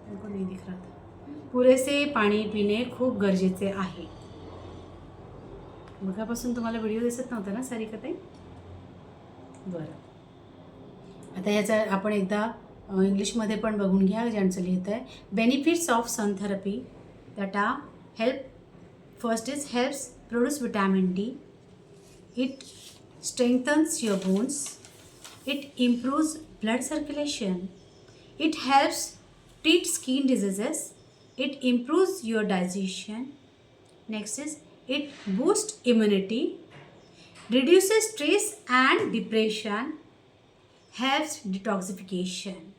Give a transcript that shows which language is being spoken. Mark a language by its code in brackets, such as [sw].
[mr] नाही [hi] दिख रहा था. [mr] पुरेसे पाणी पिणे खूप गरजेचे आहे. मगापासून तुम्हाला व्हिडिओ दिसत नव्हता ना सारिकाताई. बरं, आता याचा आपण एकदा इंग्लिशमध्ये पण बघून घ्या ज्यांचं लिहितं आहे. [en] Benefits of sun therapy that are help. First is helps produce vitamin D. It strengthens your bones. It improves blood circulation. It helps treat skin diseases. It improves your digestion. Next is it boosts immunity, reduces stress and depression, helps detoxification.